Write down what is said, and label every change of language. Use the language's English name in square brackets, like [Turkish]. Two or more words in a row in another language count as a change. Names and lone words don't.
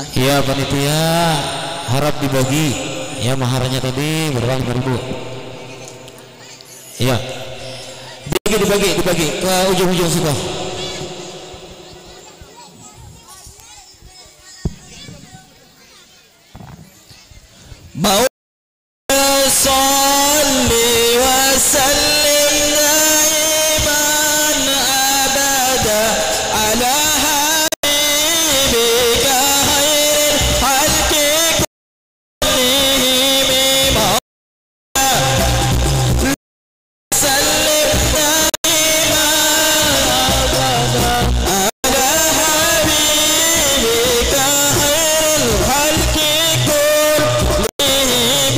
[Indonesian] iya panitia harap dibagi. Ya maharnya tadi berapa? 5.000. Iya. Dibagi ke ujung-ujung situ. [Arabic] مولاي صلّ وسلّم دائما أبدا على حبيبك خير الخلق كلهم سلّم دائما أبدا على حبيبك خير الخلق كلهم